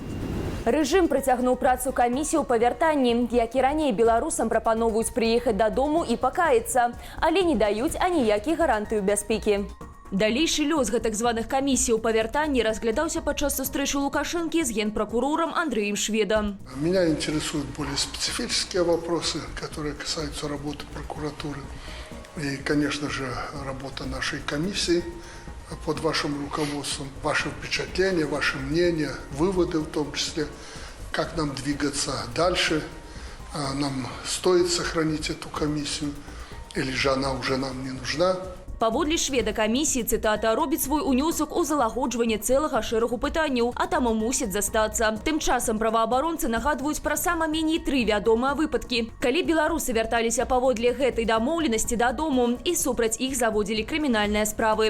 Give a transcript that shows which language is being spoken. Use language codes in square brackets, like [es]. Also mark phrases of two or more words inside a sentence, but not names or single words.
[be] Рэжым прыцягнуў працу камісію па вяртанні, як і раней беларусам прапаноўваюць прыехаць дадому і пакаяцца, але не даюць аніякіх гарантыяў бяспекі. Далейшы лёс гэтак званых камісій па вяртанні разглядаўся падчас сустрэчы Лукашэнкі з генпрокурором Андреем Шведом. [ru] Меня интересуют более специфические вопросы, которые касаются работы прокуратуры. И, конечно же, работа нашей комиссии под вашим руководством, ваше впечатление, ваше мнение, выводы в том числе, как нам двигаться дальше, нам стоит сохранить эту комиссию, или же она уже нам не нужна. [be] Паводле Шведа камісіі, цытата, робіць свой унёсак у залагоджванне цэлага шэрагу пытанняў, а таму мусіць застацца. Тым часам праваабаронцы нагадваюць пра сама меней 3 вядомыя выпадкі, калі беларусы вярталіся паводле гэтай дамоўленасці дадому і супраць іх заводзілі крымінальныя справы.